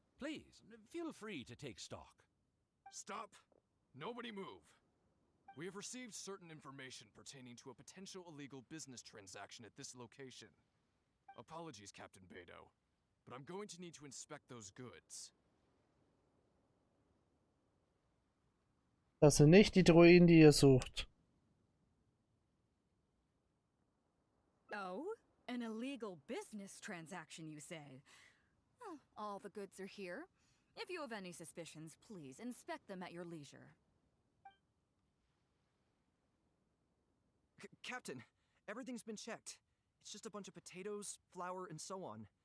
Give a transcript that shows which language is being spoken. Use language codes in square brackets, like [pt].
[en] Please, feel free to take stock. Stop! Nobody move! We have received certain information pertaining to a potential illegal business transaction at this location. Apologies, Captain Beidou, but I'm going to need to inspect those goods. [de] Das sind nicht die Druiden, die ihr sucht. [en] Oh? An illegal business transaction, you say? Well, all the goods are here. If you have any suspicions, please inspect them at your leisure. Captain, everything's been checked. It's just a bunch of potatoes, flour, and so on.